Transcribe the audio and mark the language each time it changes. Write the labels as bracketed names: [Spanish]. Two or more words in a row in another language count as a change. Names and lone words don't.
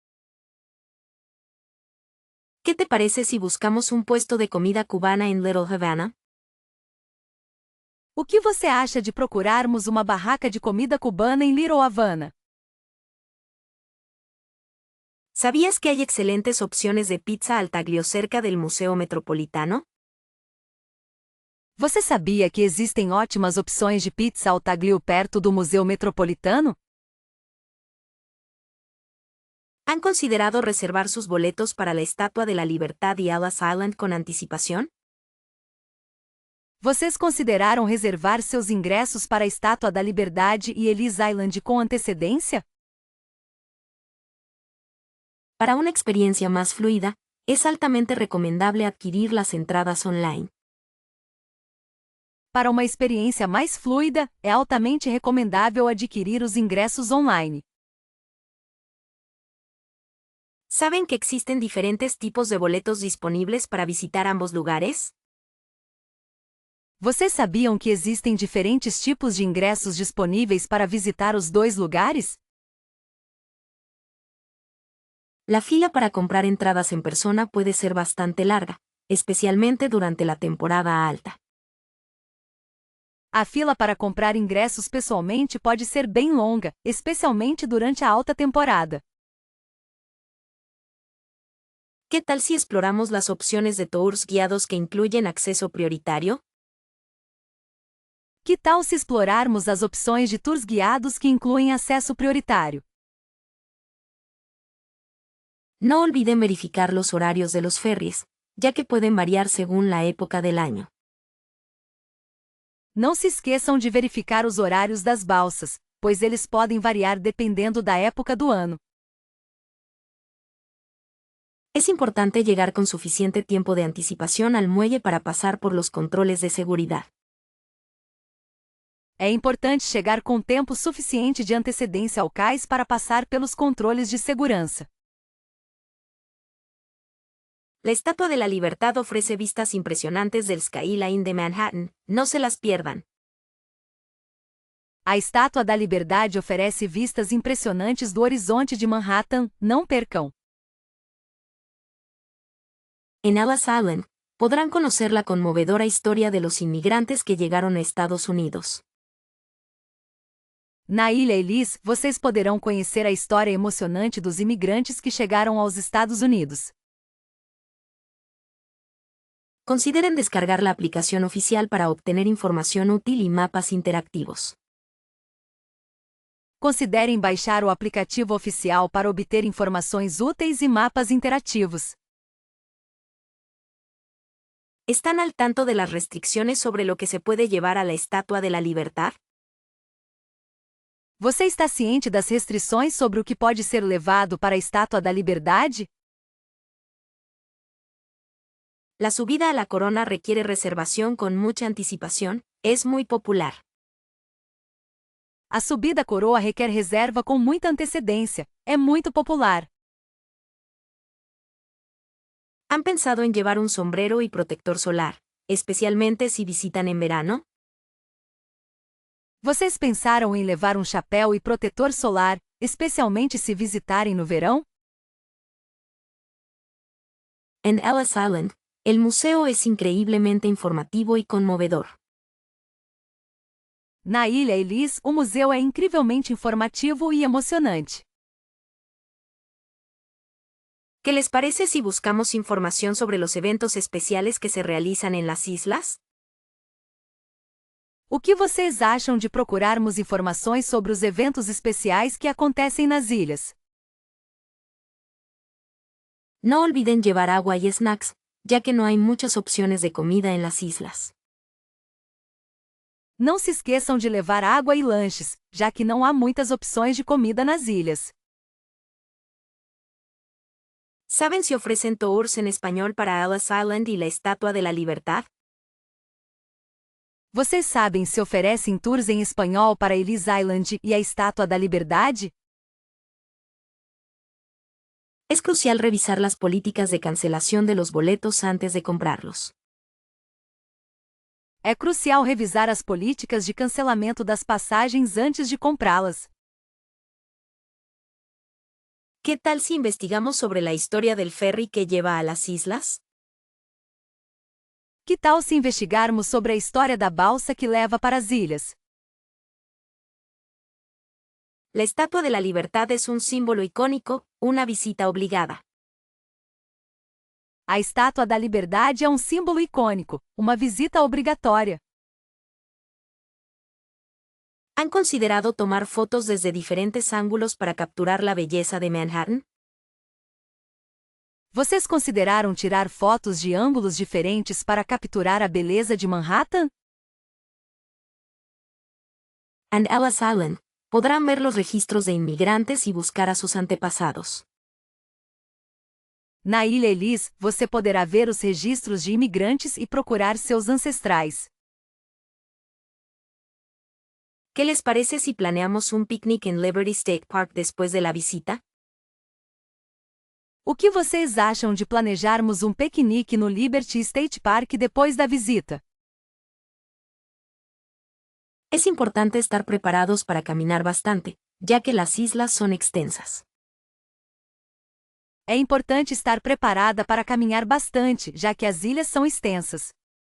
[Spanish] ¿Qué te parece si buscamos un puesto de comida cubana en Little Havana? [Portuguese] O que você acha de procurarmos uma barraca de comida cubana em Little Havana? [Spanish] ¿Sabías que hay excelentes opciones de pizza al taglio cerca del Museo Metropolitano? [Portuguese] Você sabia que existem ótimas opções de pizza ao taglio perto do Museu Metropolitano? [Spanish] ¿Han considerado reservar sus boletos para la Estatua de la Libertad y Ellis Island con anticipación? [Portuguese] Vocês consideraram reservar seus ingressos para a Estátua da Liberdade e Ellis Island com antecedência? [Spanish] Para una experiencia más fluida, es altamente recomendable adquirir las entradas online. [Portuguese] Para uma experiência mais fluida, é altamente recomendável adquirir os ingressos online. [Spanish] ¿Saben que existen diferentes tipos de boletos disponibles para visitar ambos lugares? [Portuguese] Vocês sabiam que existem diferentes tipos de ingressos disponíveis para visitar os dois lugares? [Spanish] La fila para comprar entradas en persona puede ser bastante larga, especialmente durante la temporada alta. [Portuguese] A fila para comprar ingressos pessoalmente pode ser bem longa, especialmente durante a alta temporada. [Spanish] ¿Qué tal si exploramos las opciones de tours guiados que incluyen acceso prioritario? [Portuguese] Que tal se explorarmos as opções de tours guiados que incluem acesso prioritário? [Spanish] No olviden verificar los horarios de los ferries, ya que pueden variar según la época del año. [Portuguese] Não se esqueçam de verificar os horários das balsas, pois eles podem variar dependendo da época do ano. [Spanish] Es importante llegar con suficiente tiempo de anticipación al muelle para pasar por los controles de seguridad. [Portuguese] É importante chegar com tempo suficiente de antecedência ao cais para passar pelos controles de segurança. [Spanish] La Estatua de la Libertad ofrece vistas impresionantes del skyline de Manhattan, no se las pierdan. [Portuguese] A Estátua da Liberdade oferece vistas impressionantes do horizonte de Manhattan, não percam. [Spanish] En Ellis Island, podrán conocer la conmovedora historia de los inmigrantes que llegaron a Estados Unidos. [Portuguese] Na Ilha Ellis, vocês poderão conhecer a história emocionante dos imigrantes que chegaram aos Estados Unidos. [Spanish] Consideren descargar la aplicación oficial para obtener información útil y mapas interactivos. [Portuguese] Considerem baixar o aplicativo oficial para obter informações úteis e mapas interativos. [Spanish] ¿Están al tanto de las restricciones sobre lo que se puede llevar a la Estatua de la Libertad? [Portuguese] Você está ciente das restrições sobre o que pode ser levado para a Estátua da Liberdade? [Spanish] La subida a la corona requiere reservación con mucha anticipación, es muy popular. [Portuguese] A subida à coroa requer reserva com muita antecedência, é muito popular. [Spanish] ¿Han pensado en llevar un sombrero y protector solar, especialmente si visitan en verano? [Portuguese] Vocês pensaram em levar um chapéu e protetor solar, especialmente se visitarem no verão? [Spanish] En Ellis Island, el museo es increíblemente informativo y conmovedor. [Portuguese] Na Ilha Ellis, o museu é incrivelmente informativo e emocionante. [Spanish] ¿Qué les parece si buscamos información sobre los eventos especiales que se realizan en las islas? [Portuguese] O que vocês acham de procurarmos informações sobre os eventos especiais que acontecem nas ilhas? [Spanish] No olviden llevar agua y snacks, ya que no hay muchas opciones de comida en las islas. [Portuguese] Não se esqueçam de levar água e lanches, já que não há muitas opções de comida nas ilhas. [Spanish] ¿Saben si ofrecen tours en español para Ellis Island y la Estatua de la Libertad? [Portuguese] Vocês sabem se oferecem tours em espanhol para Ellis Island e a Estátua da Liberdade? [Spanish] Es crucial revisar las políticas de cancelación de los boletos antes de comprarlos. [Portuguese] É crucial revisar as políticas de cancelamento das passagens antes de comprá-las. [Spanish] ¿Qué tal si investigamos sobre la historia del ferry que lleva a las islas? [Portuguese] Que tal se investigarmos sobre a história da balsa que leva para as ilhas? [Spanish] La Estatua de la Libertad es un símbolo icónico, Una visita obligada. [Portuguese] A Estátua da Liberdade é um símbolo icônico, uma visita obrigatória. [Spanish] ¿Han considerado tomar fotos desde diferentes ángulos para capturar la belleza de Manhattan? [Portuguese] Vocês consideraram tirar fotos de ângulos diferentes para capturar a beleza de Manhattan? [English] And Ellis Island. [Spanish] Podrán ver los registros de inmigrantes y buscar a sus antepasados. [Portuguese] Na Ilha Ellis, você poderá ver os registros de imigrantes e procurar seus ancestrais. [Spanish] ¿Qué les parece si planeamos un picnic en Liberty State Park después de la visita? [Portuguese] O que vocês acham de planejarmos um piquenique no Liberty State Park depois da visita? [Spanish] Es importante estar preparados para caminar bastante, ya que las islas son extensas. [Portuguese] É importante estar preparada para caminhar bastante, já que as ilhas são extensas.